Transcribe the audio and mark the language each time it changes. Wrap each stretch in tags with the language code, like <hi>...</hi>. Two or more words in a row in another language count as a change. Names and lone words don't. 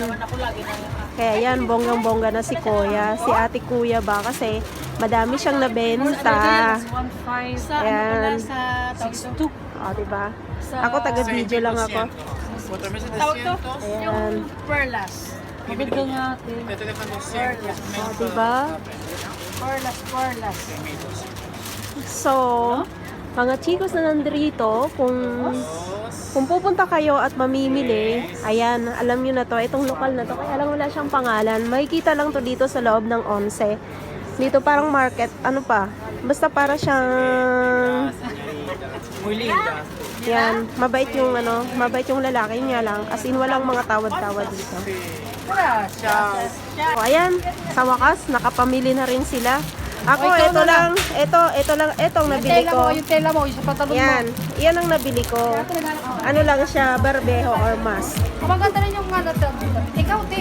<tl>Kaya yan, bonggang-bongga na si Kuya. Si ate Kuya ba? Kasi madami siyang nabenta. 1.5 sa Ayan. sa 6.2. O, diba? Ako, taga-video lang ako. 4,700. Ayan. Perlas. Maganda nga ate.</tl> <es>Te dejan 200.</es> <tl>O, diba? Perlas. So, mga chicos na nandito, kung pupunta kayo at mamimili, ayan, alam nyo na to, itong lokal na to, kaya lang wala siyang pangalan. Makikita lang to dito sa loob ng 11. Dito parang market, basta para siyang,</tl> <es>Muy linda.</es> <tl>yan, mabait yung lalaki niya lang,</tl> <en>as in</en> <tl>walang mga tawad-tawad dito.</tl> <es>Gracias.</es> <tl>O, ayan, sa wakas, nakapamili na rin sila. Ako, O, ikaw ito na lang, etong nabili ko. Yung tela mo, yung sa pantalon Yan, mo. yan ang nabili ko. Ano lang siya, barbeho or mask. Ang maganda rin yung ano, ikaw, te.</tl>